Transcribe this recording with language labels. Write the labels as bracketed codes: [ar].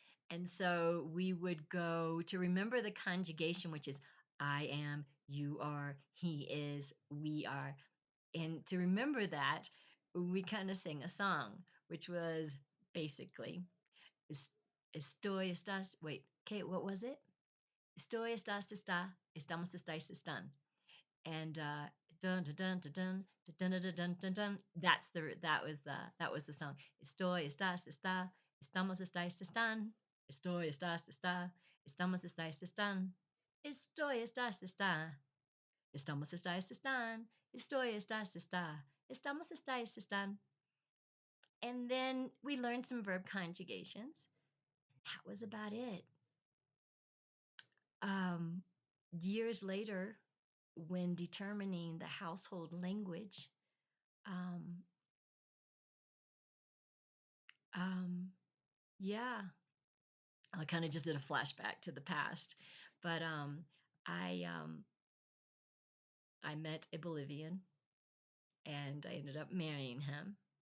[en] And so we would go to remember the conjugation, which is I am, you are, he is, we are. And to remember that, we kind of sang a song, which was basically, [es] estoy, estás, [en] wait, okay, what was it? [es] Estoy, estás, está, estamos, estáis, están. And dun dun dun dun dun dun dun dun dun dun. [en] That was the song. [es] Estoy, estás, está, estamos, estáis, están. Estoy, estás, está, estamos, estáis, están. Estoy, estás, está, estamos, estáis, están. Estoy, estás, está, estamos, estáis, están. [en] And then we learned some verb conjugations. That was about it. Um, Years later, when determining the household language, um, um, yeah, I kind of just did a flashback to the past, but I um, I met a Bolivian, and I ended up marrying him.